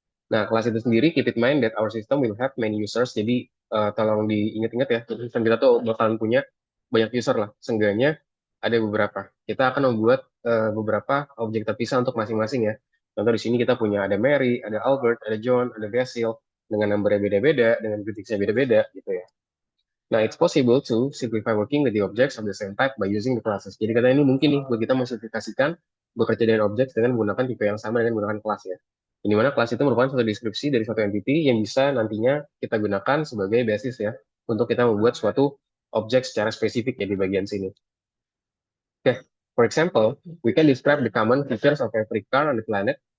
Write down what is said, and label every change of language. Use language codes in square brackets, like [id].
[id] Nah, kelas itu sendiri, [en] keep in mind that our system will have many users. [id] Jadi, tolong diingat-ingat ya, sistem kita tuh bakalan punya banyak user lah. Seenggaknya ada beberapa. Kita akan membuat beberapa objek terpisah untuk masing-masing ya. Contoh di sini kita punya ada Mary, ada Albert, ada John, ada Basil, dengan nomornya beda-beda, dengan kritiknya beda-beda gitu ya. [en] Nah, it's possible to simplify working with the objects of the same type by using the classes. [id] Jadi katanya ini mungkin nih buat kita memsimplifikasikan bekerja dengan objek dengan menggunakan tipe yang sama dengan menggunakan kelas ya. Ini mana kelas itu merupakan suatu deskripsi dari suatu entity yang bisa nantinya kita gunakan sebagai basis ya untuk kita membuat suatu objek secara spesifik ya di bagian sini. [en] Oke, for example, we can describe the common features of every car on the planet.